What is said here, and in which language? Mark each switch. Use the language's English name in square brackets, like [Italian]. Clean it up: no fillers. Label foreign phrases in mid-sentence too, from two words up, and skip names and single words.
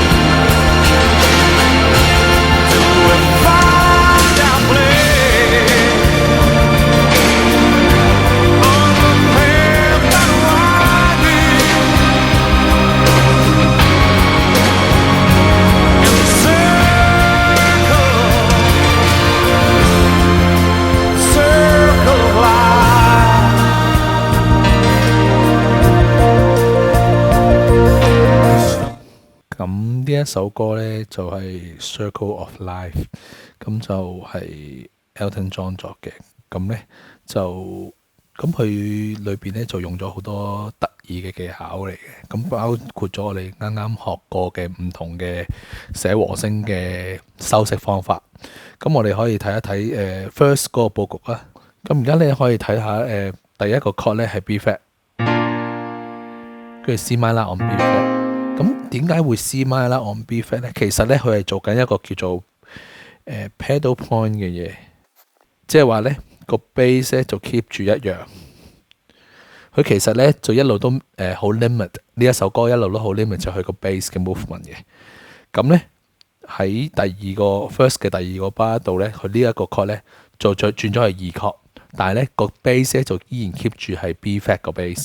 [English] Till we find our place on the path that winding in the circle of life. [Cantonese] 咁呢一首歌咧就係、Circle of Life，咁就係 Elton John 作嘅。咁咧就佢裏邊咧就用咗好多得意嘅技巧嚟嘅，咁包括咗我哋啱啱學過嘅唔同嘅寫和聲嘅修飾方法。咁我哋可以睇一睇first 嗰個佈局啦。咁而家你可以睇下第一個 chord 咧係 [English] B flat， [Cantonese] 跟住 [English] C minor on B flat。 [Cantonese] 咁點解會 [English] C minor on B flat [Cantonese] 咧？其實咧佢係做緊一個叫做 [English] pedal point [Cantonese] 嘅嘢，即係話咧個 bass 咧就 keep 住一樣。佢其實咧就一路都好 limit， 呢一首歌一路都好 limit 就佢個 bass 嘅 movement 嘅。咁咧喺第二個 first 嘅第二個 bar 度咧，佢呢一個 chord 咧就轉咗係2 chord， 但係咧個 bass 咧就依然 keep 住係 [English] B flat [Cantonese] 個 bass。